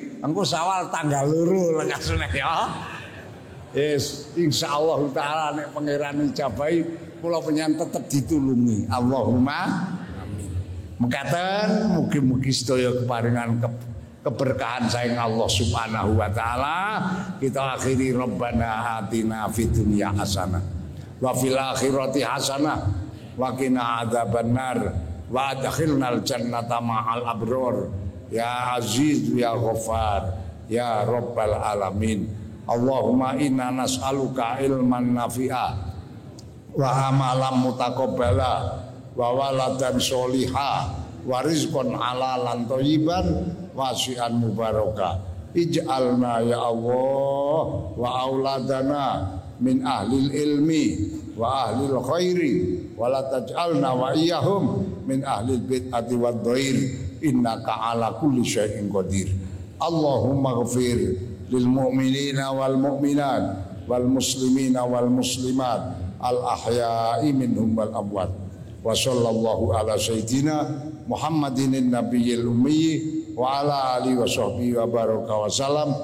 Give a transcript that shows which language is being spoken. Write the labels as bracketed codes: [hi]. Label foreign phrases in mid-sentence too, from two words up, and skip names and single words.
[jv] Engko Syawal tanggal 2 lekasane ya. Yes, [ar] إن شاء الله تعالى [jv] nek pangeran ijabahi kula panjenengan tetep ditulungi. [ar] اللهم آمين. [jv] Mekaten mugi-mugi sedaya keparingan keberkahan saing Allah [ar] سبحانه وتعالى. [id] Kita akhiri [ar] ربنا آتنا في الدنيا حسنة وفي الآخرة حسنة وقنا عذاب النار وأدخلنا الجنة مع الأبرار. يا عزيز يا غفار يا رب العالمين. اللهم إنا نسألك علما نافعا وعملا متقبلا وولدا صالحا ورزقا حلالا طيبا واسعا مباركا. اجعلنا يا الله وأولادنا من أهل العلم وأهل الخير ولا تجعلنا وإياهم من أهل البدعة والضير. إنك على كل شيء قدير. اللهم اغفر للمؤمنين والمؤمنات والمسلمين والمسلمات الأحياء منهم والأموات. وصلى الله على سيدنا محمد النبي الأمي وعلى آله وصحبه وبارك وسلم.